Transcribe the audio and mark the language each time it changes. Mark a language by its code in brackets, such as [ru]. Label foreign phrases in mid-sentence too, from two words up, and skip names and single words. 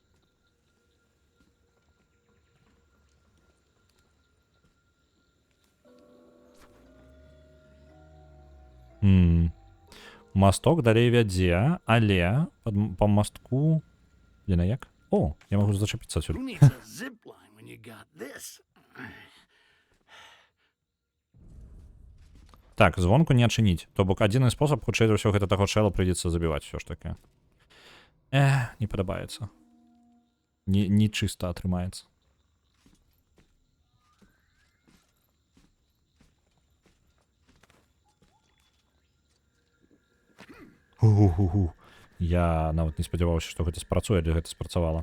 [be] Масток далей вядзе, але па мастку... Дзе на як? О, я магу зачапіцца адсюль. [en] Who needs a zip line when you got this? [be] Так, звонку не адчыніць. То бок адзіны спосаб, хутчэй за ўсё, гэта таго чэла прыйдзецца забіваць усё ж таки. Не падабаецца. Не чыста атрымаецца. Я нават не спадзяваўся, што гэта спрацуе, але гэта спрацавала.